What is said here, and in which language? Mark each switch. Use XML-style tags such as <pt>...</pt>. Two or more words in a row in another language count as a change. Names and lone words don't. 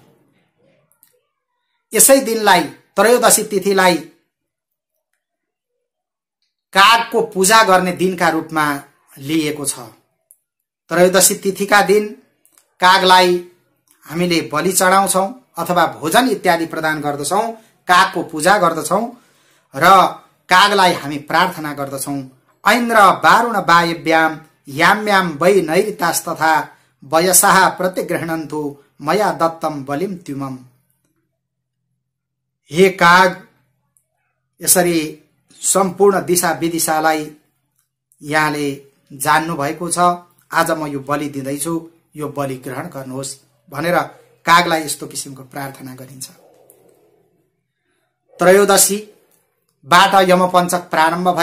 <ne>यसै दिनलाई, त्रयोदशी तिथिलाई कागको पूजा गर्ने दिनका रूपमा लिएको छ। त्रयोदशी तिथिका दिन कागलाई हामीले बलि चढाउँछौं अथवा भोजन इत्यादि प्रदान गर्दछौं, कागको पूजा गर्दछौं र कागलाई हामी प्रार्थना गर्दछौं।</ne> <sa>ऐन्द्र वारुण वायव्याम याम्याम वै नैरितास्तथा वयसः प्रतिगृह्णन्तु मया दत्तम बलिम त्युमम।</sa> <ne>हे काग, यसरी सम्पूर्ण दिशा विदिशालाई यहाँले जान्नु भएको छ। आज म यो बलि दिँदैछु, यो बलि ग्रहण गर्नुहोस् भनेर कागलाई यस्तो किसिमको प्रार्थना गरिन्छ। त्रयोदशीबाट यमपञ्चक प्रारम्भ भए।</ne>